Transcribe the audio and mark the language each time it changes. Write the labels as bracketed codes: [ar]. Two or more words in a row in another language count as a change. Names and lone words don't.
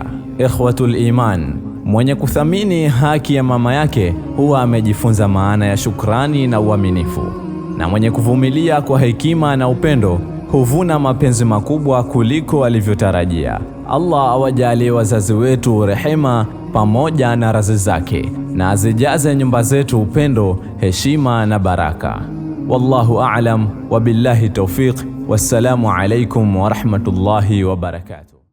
[ar] إخوة الإيمان, [sw] mwenye kuthamini haki ya mama yake huwa amejifunza maana ya shukrani na uaminifu, na mwenye kuvumilia kwa hekima na upendo huvuna mapenzi makubwa kuliko alivyotarajia. Allah awajalie wazazi wetu rehema pamoja na radhi zake, na azijaze nyumba zetu upendo, heshima na baraka. [ar] والله أعلم وبالله التوفيق. والسلام عليكم ورحمة الله وبركاته.